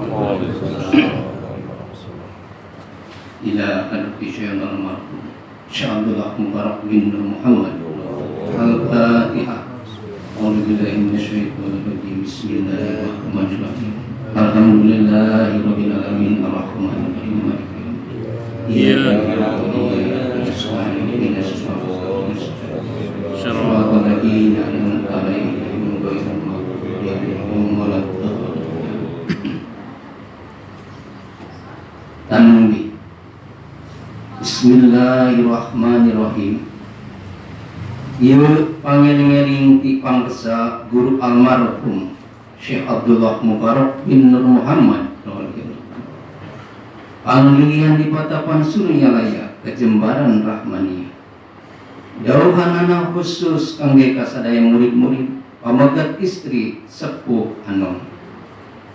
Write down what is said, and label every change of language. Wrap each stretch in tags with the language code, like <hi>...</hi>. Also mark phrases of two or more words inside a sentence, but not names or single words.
<ar>إلى حضرة الشيخ المرحوم Syekh Abdullah Mubarak bin Nur Muhammad. Al-Fatihah. أعوذ بالله من الشيطان الرجيم. بسم الله الرحمن الرحيم. الحمد لله رب العالمين الرحمن الرحيم مالك يوم الدين. إياك نعبد وإياك نستعين. اهدنا الصراط المستقيم. صراط الذين أنعمت عليهم Tanbih. Bismillahirrahmanirrahim.</ar> <su>Ieu pangeling-eling ti pangkesa guru almarhum Syekh Abdullah Mubarak bin Nur Muhammad. Panglilian di Patapan Suryalaya Kejembaran Rahmani. Jauhanana khusus kangge kasadaya murid-murid, pamagat istri sepuh anom.</su>